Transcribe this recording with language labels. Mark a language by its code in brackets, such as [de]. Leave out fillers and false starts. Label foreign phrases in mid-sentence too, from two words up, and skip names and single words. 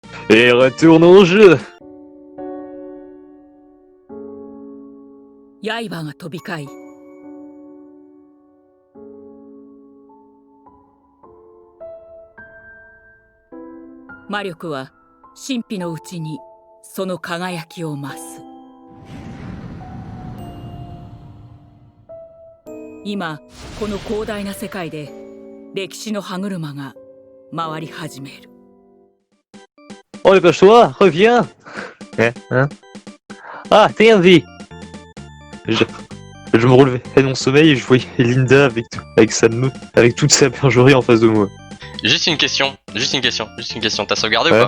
[fr] Et retourne au jeu. [ja] 刃が飛び交い魔力は神秘のうちにその輝きを増す。今この広大な世界で歴史の歯車が回り始める。 [fr] Oh, dépêche-toi, reviens. Hein? Ah, t'es en vie. Je me relevais de mon sommeil et je voyais Linda avec toute sa bergerie en face de moi. Juste une question. T'as sauvegardé ou pas?